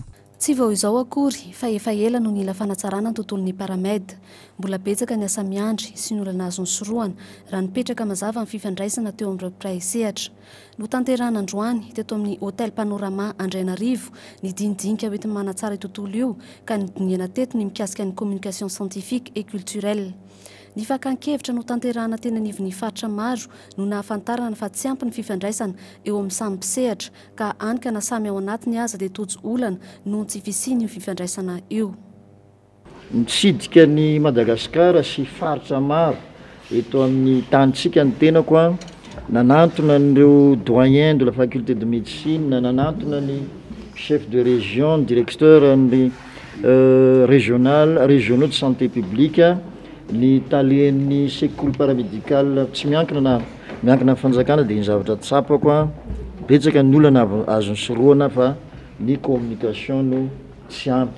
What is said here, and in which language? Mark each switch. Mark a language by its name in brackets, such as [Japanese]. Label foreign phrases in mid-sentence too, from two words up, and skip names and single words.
[Malagasy] Tsy vao izao akory fa efa ela no nila fanatsarana ny tontolon'ny paramède. Mbola betsaka ny asa miandry sy ny olana azony soroana raha nipetraka mazava ny fifandraisana teo amin'nyray sehatra. No tanterana androany teto amin'ny hôtel Panorama Andrainarivo ny dinidinika hoentin'ny manatsara io tontolo io ka nidiniana teto ny mikasika ny [French] communication scientifique et culturelle. [Malagasy] Ny fakan-kevitra no tanterana teny anivon'ny faritra maro no nahafantarana fa tsy ampy ny fifandraisana eo amin'ny samy mpisehatra ka anika na samy ao anatiny aza dia tojo olana no tsy fisiny io fifandraisana io. Mitsidika ny Madagasikara sy faritra maro eto amin'ny tanitsika ny tenako a nanantona nireo [French] doyen de la faculté de médecine, [Malagasy] nanantona ny [French] chef de région, directeur [Malagasy] ny [French] régionaux de santé publique, [Malagasy] ny talen'ny [French] secours paramédical [Malagasy] tsy miankina na fanjakana dia ny zavatra tsapako a betsaka ny olana azony soroana fa ny communication no tsy ampy.